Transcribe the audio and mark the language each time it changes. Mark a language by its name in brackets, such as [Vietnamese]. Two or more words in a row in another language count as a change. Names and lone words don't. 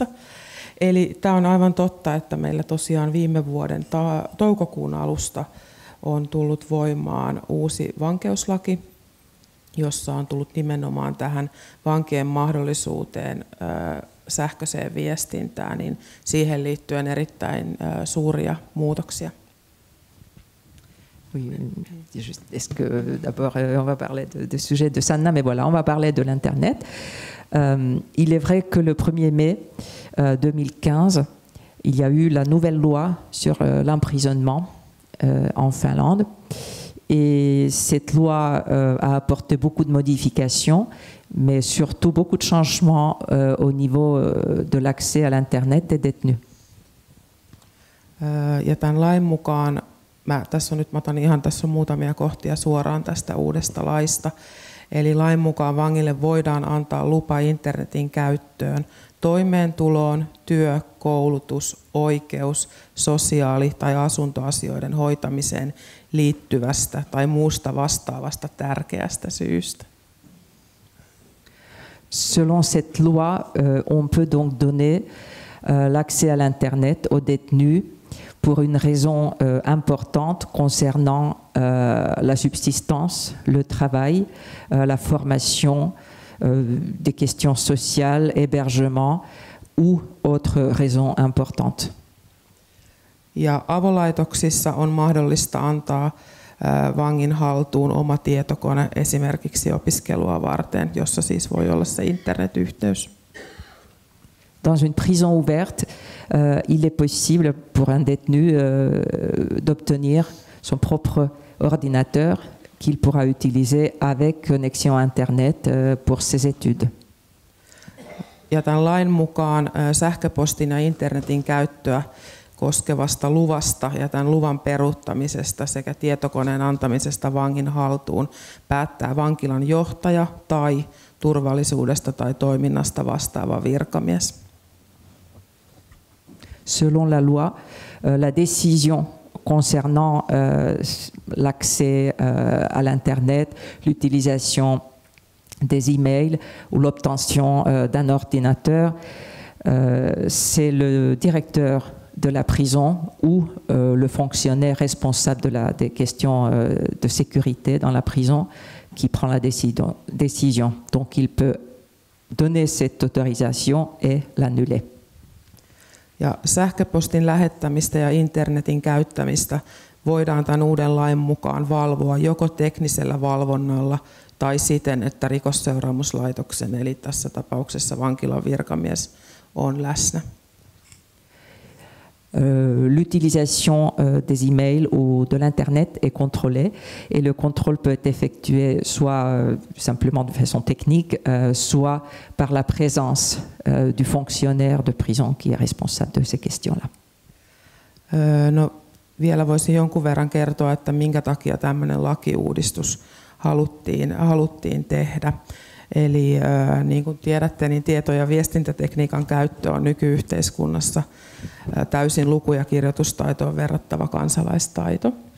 [Finnish] Eli tämä on aivan totta, että meillä tosiaan viime vuoden toukokuun alusta on tullut voimaan uusi vankeuslaki, jossa on tullut nimenomaan tähän vankien mahdollisuuteen sähköiseen viestintään, niin siihen liittyen erittäin suuria muutoksia. [French] Oui, est-ce que d'abord on va parler du sujet de Sanna, mais voilà, on va parler de l'Internet. Il est vrai que le 1er mai 2015, il y a eu la nouvelle loi sur l'emprisonnement en Finlande. Et cette loi a apporté beaucoup de modifications, mais surtout beaucoup de changements au niveau de l'accès à l'Internet des détenus. [Finnish] Ja tämän lain mukaan, tässä on muutamia kohtia suoraan tästä uudesta laista. Eli lain mukaan vangille voidaan antaa lupa internetin käyttöön toimeentuloon, työ, koulutus, oikeus, sosiaali- tai asuntoasioiden hoitamiseen liittyvästä tai muusta vastaavasta tärkeästä syystä. [French] Selon cette loi, on peut donc donner l'accès à l'Internet aux détenus pour une raison importante concernant la subsistance, le travail, la formation, des questions sociales, hébergement ou autres raisons importantes. [Finnish] Ja avolaitoksissa on mahdollista antaa vangin haltuun oma tietokone esimerkiksi opiskelua varten, jossa siis voi olla se internetyhteys. [French] Dans une prison ouverte, il est possible pour un détenu d'obtenir son propre ordinateur qu'il pourra utiliser avec connexion Internet pour ses études. [Finnish] Ja tämän lain mukaan sähköpostin ja internetin käyttöä koskevasta luvasta ja tämän luvan peruuttamisesta sekä tietokoneen antamisesta vangin haltuun päättää vankilan johtaja tai turvallisuudesta tai toiminnasta vastaava virkamies. [French] Selon la loi, la décision concernant l'accès à l'Internet, l'utilisation des emails ou l'obtention d'un ordinateur, c'est le directeur de la prison ou le fonctionnaire responsable des questions de sécurité dans la prison qui prend la décision. Donc il peut donner cette autorisation et l'annuler. [Finnish] Ja sähköpostin lähettämistä ja internetin käyttämistä voidaan tämän uuden lain mukaan valvoa joko teknisellä valvonnalla tai siten, että rikosseuraamuslaitoksen eli tässä tapauksessa vankilan virkamies on läsnä. [French] L'utilisation des emails ou de l'Internet est contrôlée et le contrôle peut être effectué soit simplement de façon technique, soit par la présence du fonctionnaire de prison qui est responsable de ces questions-là. [Finnish] No, vielä voisin jonkun verran kertoa, että minkä takia tämmöinen lakiuudistus haluttiin tehdä. Eli niin kuin tiedätte, niin tieto- ja viestintätekniikan käyttö on nykyyhteiskunnassa täysin luku- ja kirjoitustaitoon verrattava kansalaistaito.